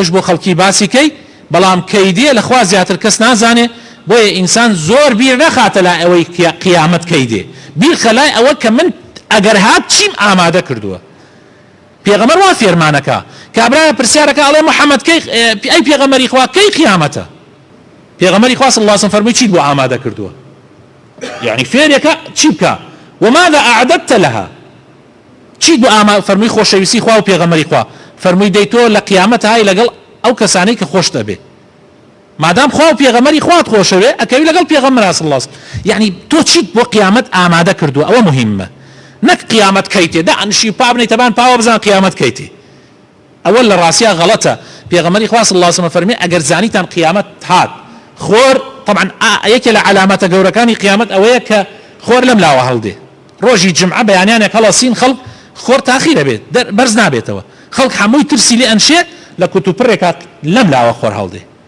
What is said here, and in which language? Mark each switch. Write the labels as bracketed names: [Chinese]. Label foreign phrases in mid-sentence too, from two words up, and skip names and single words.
[Central Kurdish] بۆ خەڵکی باسی کەی بەڵام کەی دێ لە خوا زیاتر کەس نازانێ بۆیە ئینسان زۆر بیر نەخاتە لای ئەوەی قیامەت کەی دێ بیر خەلای ئەوە کە من ئەگەر هات چیم ئامادە کردووە پێغەمبەر وا فێرمانەکە کابرایە پرسیارەکە ئەڵێ محەممەد ئەی پێغەمبەری خوا کەی قیامەتە پێغەمبەری خوا [Arabic] صلی الله عليه وسلم [Central Kurdish] فەرمووی چیت بۆ ئامادە کردووە یعنی فێرێکە چی بکە [Arabic] وماذا أعددت لها [Central Kurdish] چیت بۆ فەرمووی خۆشەویستی خوا و پێغەمبەری خوا فەرمووی دەی تۆ لە قیامەت های لەگەڵ ئەو کەسانەی کە خۆش دەبێ مادام خوا و پێغەمبەری خوات خۆشەوێ ئەکەوی لەگەڵ پێغەمبەر [Arabic] صلی الله عليه وسلم [Central Kurdish] یعنی تۆ چیت بۆ قیامەت ئامادە کردووە ئەوە مهمە نەک قیامەت کەیتێ دانشی پابنەی تەبان پاوە بزان قیامەت کەیتێ ئەوە لە ڕاستیە غەڵەتە پێغەمبەری خوا [Arabic] صلی الله عليه وسلم [Central Kurdish] فەرمێ ئەگەر زانیتان قیامەت هات خۆر طبعا یەکێ لە علامەتە گەورەکانی قیامەت ئەوەیە کە خۆر لەم لاوە هەڵدێ ڕۆژی جمعە بەیانیانێک هەڵەسین خەڵک خۆر تاخیرە بێت بەرز نابێتەوە خەڵک هەمووی ترسی لێ ئەنشێ لە کوتوپڕێکات لەم لاوە خۆر هەڵدێ